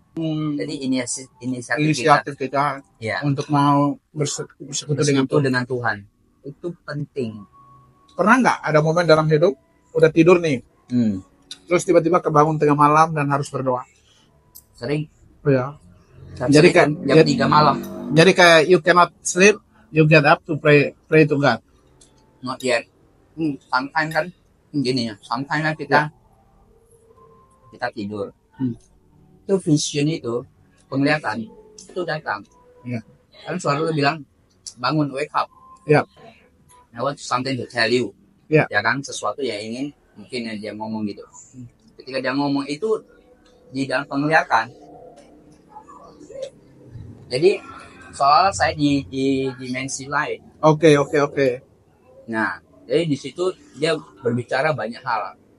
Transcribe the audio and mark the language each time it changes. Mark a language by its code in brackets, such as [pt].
[id] Jadi inisiatif kita untuk mau bersekutu dengan Tuhan itu penting. Pernah nggak ada momen dalam hidup udah tidur nih, terus tiba-tiba kebangun tengah malam dan harus berdoa? Sering. Ya. Jadi kayak jam 3 malam. Jadi kayak [en] you cannot sleep, you get up to pray to God. Not yet. Sometimes [id] kan gini ya. [en] Sometimes [id] kan kita tidur. Itu vision itu, penglihatan itu datang. Kan suara itu bilang, bangun, [en] wake up. I want something to tell you. [id] Ya kan, sesuatu yang ingin mungkin dia ngomong gitu. Ketika dia ngomong itu di dalam penglihatan. Jadi soalnya saya di dimensi lain. Oke. Nah, jadi di situ dia berbicara banyak hal.